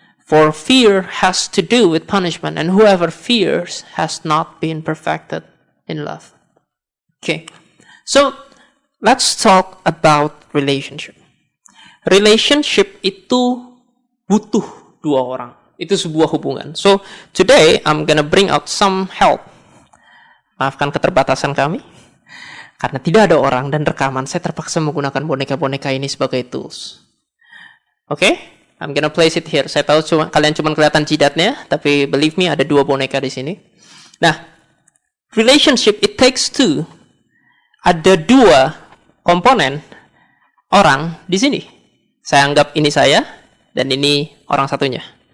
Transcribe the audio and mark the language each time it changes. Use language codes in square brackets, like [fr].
[en] For fear has to do with punishment, and whoever fears has not been perfected in love. Okay, so let's talk about relationship. [id] Relationship itu butuh dua orang. Itu sebuah hubungan. [en] So today I'm gonna bring out some help. [id] Maafkan keterbatasan kami, karena tidak ada orang dan rekaman, saya terpaksa menggunakan boneka-boneka ini sebagai tools. [en] Okay? I'm gonna place it here. [id] Saya tahu kalian cuma kelihatan jidatnya, tapi [en] believe me, [id] ada dua boneka di sini. [en] Nah, relationship it takes two. [id] Ada dua komponen orang di sini. Saya anggap ini saya dan ini orang satunya.